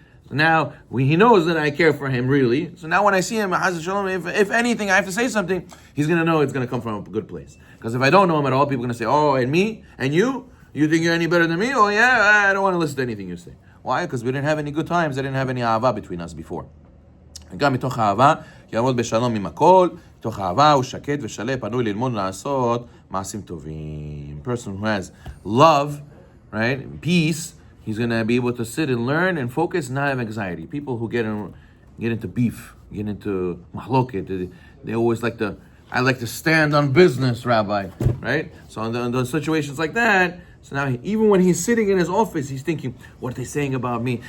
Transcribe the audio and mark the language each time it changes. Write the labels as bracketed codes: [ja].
[en] So now he knows that I care for him really. So now when I see him, if anything, I have to say something, he's going to know it's going to come from a good place. Because if I don't know him at all, people are going to say, oh, and me? And you? You think you're any better than me? Oh, yeah, I don't want to listen to anything you say. Why? Because we didn't have any good times. I didn't have any ahava between us before. [he] גם מתוך אהבה, יעמוד בשלום עם הכל, מתוך אהבה הוא שקט ושלם, פנוי ללמוד לעשות מעשים טובים. [en] Person who has love, right, peace, he's going to be able to sit and learn and focus and not have anxiety. People who get into beef, get into mahloket, they always I like to stand on business, Rabbi, right? So in those situations like that, so now even when he's sitting in his office, he's thinking, what are they saying about me?